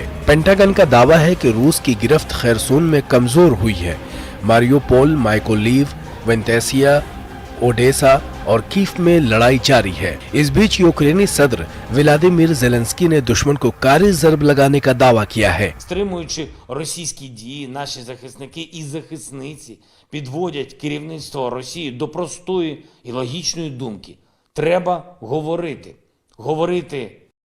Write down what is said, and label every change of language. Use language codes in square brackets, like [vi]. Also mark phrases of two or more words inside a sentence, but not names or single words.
[hi] पेंटागन का दावा है कि रूस की गिरफ्त खेरसून में कमजोर हुई है। मारियोपोल, माइकोलीव, वेंटेसिया, ओडेसा और कीव में लड़ाई जारी है। इस बीच यूक्रेनी सदर व्लादिमीर जेलेंस्की ने दुश्मन को कारी जर्ब लगाने का दावा किया है। [uk] Стримуючи російські дії, наші захисники і захисниці підводять керівництво Росії до простої і логічної думки. Треба говорити. Говорити